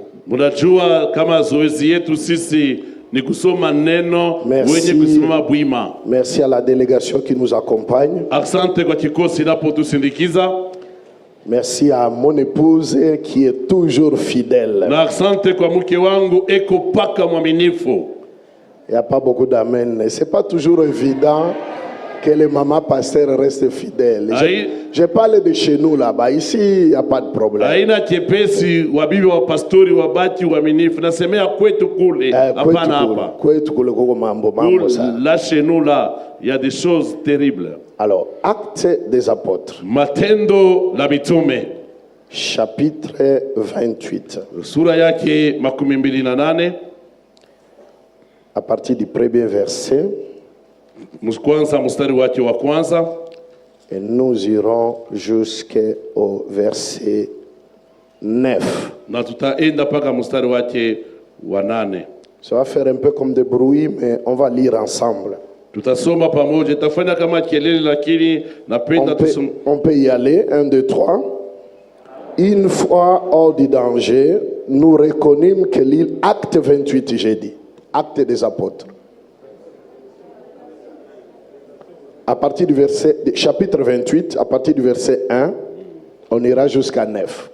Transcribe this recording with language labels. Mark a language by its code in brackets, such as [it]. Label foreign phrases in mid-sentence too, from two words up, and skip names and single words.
[sw] Mnajua kama zoezi yetu sisi ni kusoma neno wenye kusimama bwima. [fr] Merci à la délégation qui nous accompagne. [sw] Asante kwa kikosi inapotusindikiza. [fr] Merci à mon épouse qui est toujours fidèle. [sw] Na asante kwa mke wangu eko paka mwaminifu. [fr] Il n'y a pas beaucoup d'amen. Ce n'est pas toujours évident que les mamans pasteurs restent fidèles. Je parle de chez nous là-bas. Ici, il n'y a pas de problème. [sw] Haina chepesi wabibi wa pastori wabaki waaminifu. Nasemea kwetu kule, hapana hapa. Kwetu kule kuko mambo sana. [fr] Là chez nous là, il y a des choses terribles. Alors, Actes des apôtres. [sw] Matendo la mitume. [fr] Chapitre 28. [sw] Sura yake 28. [fr] À partir du premier verset. [sw] Kwanza mstari wake wa kwanza. [fr] Et nous irons jusqu'au verset 9. [sw] Na tutaenda paka mstari wake wa 8. [fr] Ça va faire un peu comme de bruit, mais on va lire ensemble. [sw] Tutasoma pamoja, tafanya kama kelele lakini napenda tusome. [fr] On peut y aller, 1, 2, 3. Une fois hors du danger, nous reconnûmes que l'île, Acte 28, j'ai dit, Acte des apôtres. À partir du verset, chapitre 28, à partir du verset 1, on ira jusqu'à 9.